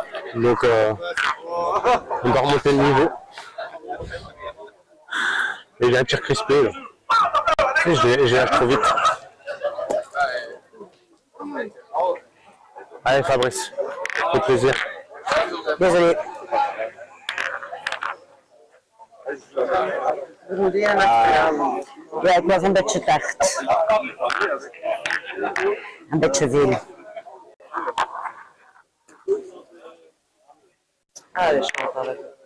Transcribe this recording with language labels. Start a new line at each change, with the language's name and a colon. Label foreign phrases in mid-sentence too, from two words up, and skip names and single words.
French: Donc, on doit remonter le niveau. Et il y a un tir crispé. Là. Je lâche trop vite. Allez, Fabrice, au plaisir. Désolé.
Dutch: Ja, ik was een beetje tacht. Een beetje veel.
French: Allez, je rentre avec.